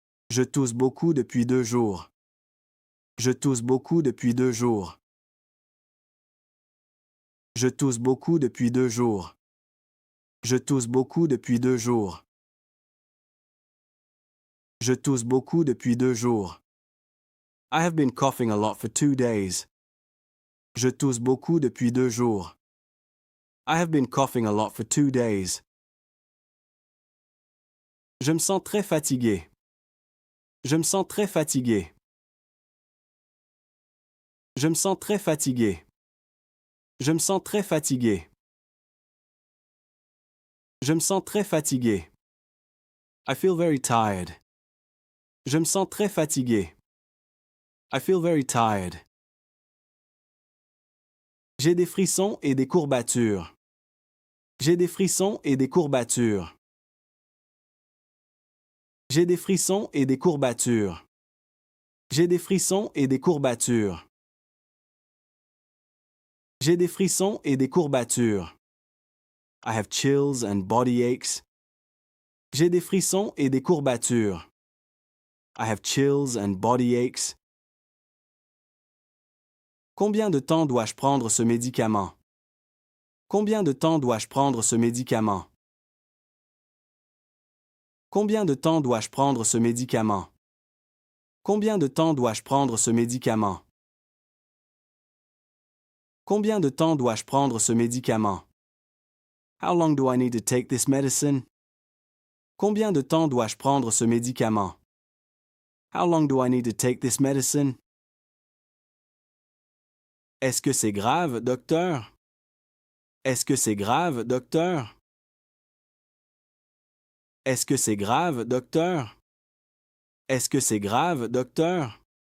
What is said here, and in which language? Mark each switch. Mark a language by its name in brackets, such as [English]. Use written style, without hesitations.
[French] Je tousse beaucoup depuis 2 jours. Je tousse beaucoup depuis 2 jours. Je tousse beaucoup depuis 2 jours. Je tousse beaucoup depuis 2 jours. Je tousse beaucoup depuis 2 jours. [English] I have been coughing a lot for 2 days. [French] Je tousse beaucoup depuis 2 jours. [English] I have been coughing a lot for 2 days. [French] Je me sens très fatigué. Je me sens très fatigué. Je me sens très fatigué. Je me sens très fatigué. Je me sens très fatigué. [English] I feel very tired. [French] Je me sens très fatigué. [English] I feel very tired. [French] J'ai des frissons et des courbatures. J'ai des frissons et des courbatures. J'ai des frissons et des courbatures. J'ai des frissons et des courbatures. J'ai des frissons et des courbatures. [English] I have chills and body aches. [French] J'ai des frissons et des courbatures. [English] I have chills and body aches. [French] Combien de temps dois-je prendre ce médicament? Combien de temps dois-je prendre ce médicament? Combien de temps dois-je prendre ce médicament? Combien de temps dois-je prendre ce médicament? Combien de temps dois-je prendre ce médicament? [English] How long do I need to take this medicine? [French] Combien de temps dois-je prendre ce médicament? [English] How long do I need to take this medicine? [French] Est-ce que c'est grave, docteur? Est-ce que c'est grave, docteur? Est-ce que c'est grave, docteur? Est-ce que c'est grave, docteur?